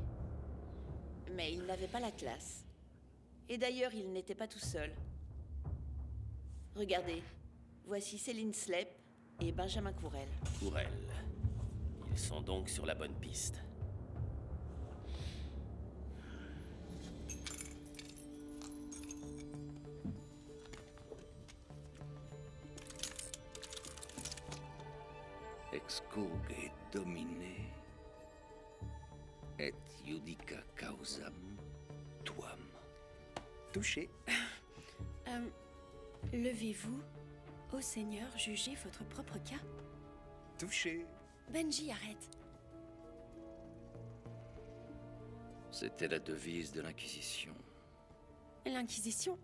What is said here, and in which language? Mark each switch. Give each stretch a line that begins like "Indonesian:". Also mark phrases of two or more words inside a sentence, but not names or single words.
French: Mais il n'avait pas la classe. Et d'ailleurs, il n'était pas tout seul. Regardez, voici Céline Slep et Benjamin Courel. Courel. Ils sont donc sur la bonne piste.
Latin: Excurge domine et judica causam tuam.
French: Touché. Levez-vous. Ô Seigneur, jugez votre propre cas. Touché. Benji, arrête. C'était la devise de l'Inquisition. L'Inquisition?